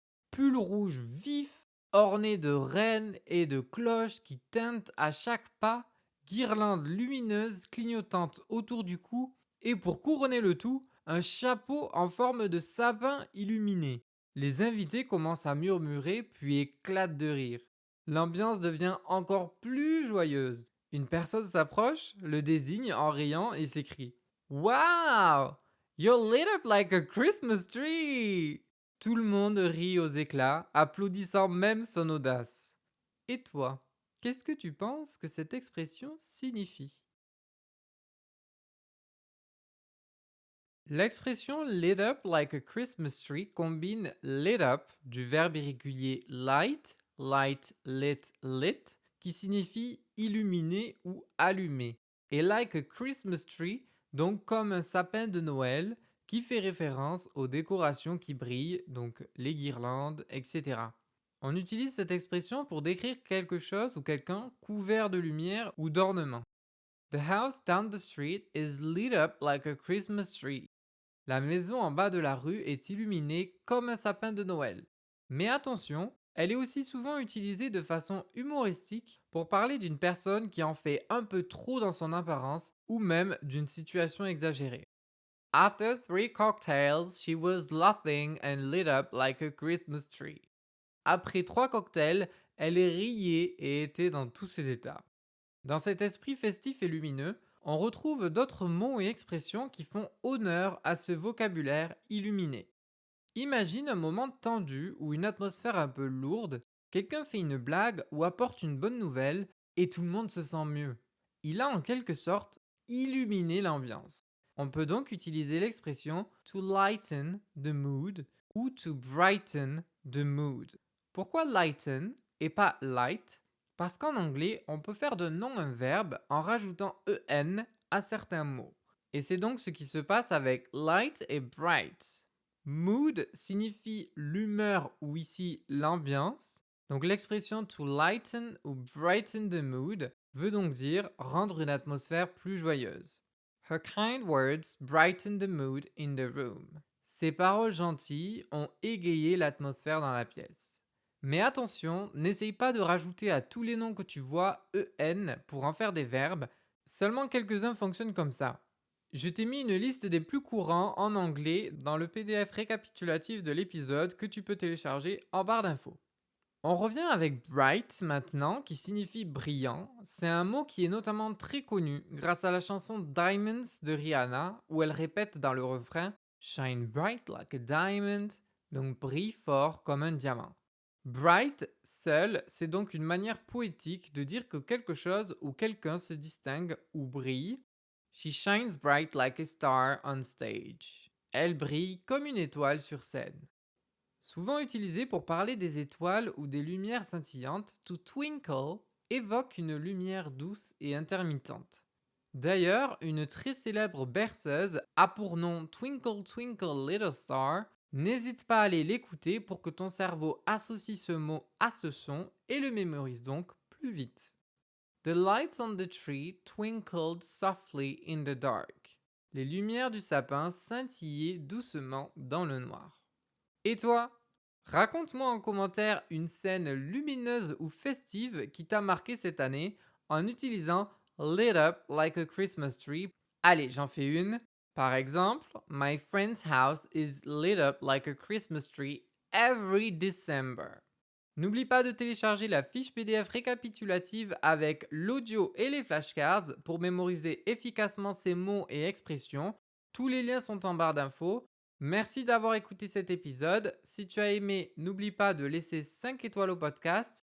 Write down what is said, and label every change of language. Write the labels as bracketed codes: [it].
[fr] Pull rouge vif, orné de rennes et de cloches qui tintent à chaque pas, guirlandes lumineuses clignotantes autour du cou et pour couronner le tout, un chapeau en forme de sapin illuminé. Les invités commencent à murmurer puis éclatent de rire. L'ambiance devient encore plus joyeuse. Une personne s'approche, le désigne en riant et s'écrie Wow! [en] You're lit up like a Christmas tree! [fr] Tout le monde rit aux éclats, applaudissant même son audace. Et toi, qu'est-ce que tu penses que cette expression signifie? L'expression lit up like a Christmas tree combine lit up du verbe irrégulier light, light, lit, lit, qui signifie illuminer ou allumer, et like a Christmas tree, donc comme un sapin de Noël, qui fait référence aux décorations qui brillent, donc les guirlandes, etc. On utilise cette expression pour décrire quelque chose ou quelqu'un couvert de lumière ou d'ornements. [en] The house down the street is lit up like a Christmas tree. [fr] La maison en bas de la rue est illuminée comme un sapin de Noël. Mais attention, elle est aussi souvent utilisée de façon humoristique pour parler d'une personne qui en fait un peu trop dans son apparence ou même d'une situation exagérée. [en] After 3 cocktails, she was laughing and lit up like a Christmas tree. [fr] Après 3 cocktails, elle riait et était dans tous ses états. Dans cet esprit festif et lumineux, on retrouve d'autres mots et expressions qui font honneur à ce vocabulaire illuminé. Imagine un moment tendu ou une atmosphère un peu lourde, quelqu'un fait une blague ou apporte une bonne nouvelle et tout le monde se sent mieux. Il a en quelque sorte illuminé l'ambiance. On peut donc utiliser l'expression to lighten the mood ou to brighten the mood. Pourquoi lighten et pas light? Parce qu'en anglais, on peut faire de nom un verbe en rajoutant en à certains mots. Et c'est donc ce qui se passe avec light et bright. Mood signifie l'humeur ou ici l'ambiance. Donc l'expression to lighten ou brighten the mood veut donc dire rendre une atmosphère plus joyeuse. [en] Her kind words brighten the mood in the room. [fr] Ses paroles gentilles ont égayé l'atmosphère dans la pièce. Mais attention, n'essaye pas de rajouter à tous les noms que tu vois en pour en faire des verbes, seulement quelques-uns fonctionnent comme ça. Je t'ai mis une liste des plus courants en anglais dans le PDF récapitulatif de l'épisode que tu peux télécharger en barre d'infos. On revient avec bright maintenant, qui signifie brillant. C'est un mot qui est notamment très connu grâce à la chanson Diamonds de Rihanna, où elle répète dans le refrain Shine bright like a diamond, donc brille fort comme un diamant. Bright, seul, c'est donc une manière poétique de dire que quelque chose ou quelqu'un se distingue ou brille. [en] She shines bright like a star on stage. [fr] Elle brille comme une étoile sur scène. Souvent utilisé pour parler des étoiles ou des lumières scintillantes, to twinkle évoque une lumière douce et intermittente. D'ailleurs, une très célèbre berceuse a pour nom Twinkle Twinkle Little Star N'hésite pas à aller l'écouter pour que ton cerveau associe ce mot à ce son et le mémorise donc plus vite. [en] The lights on the tree twinkled softly in the dark. [fr] Les lumières du sapin scintillaient doucement dans le noir. Et toi? Raconte-moi en commentaire une scène lumineuse ou festive qui t'a marqué cette année en utilisant lit up like a Christmas tree. Allez, j'en fais une. [en] Par exemple, my friend's house is lit up like a Christmas tree every December. [fr] N'oublie pas de télécharger la fiche PDF récapitulative avec l'audio et les flashcards pour mémoriser efficacement ces mots et expressions. Tous les liens sont en barre d'infos. Merci d'avoir écouté cet épisode. Si tu as aimé, n'oublie pas de laisser 5 étoiles au podcast.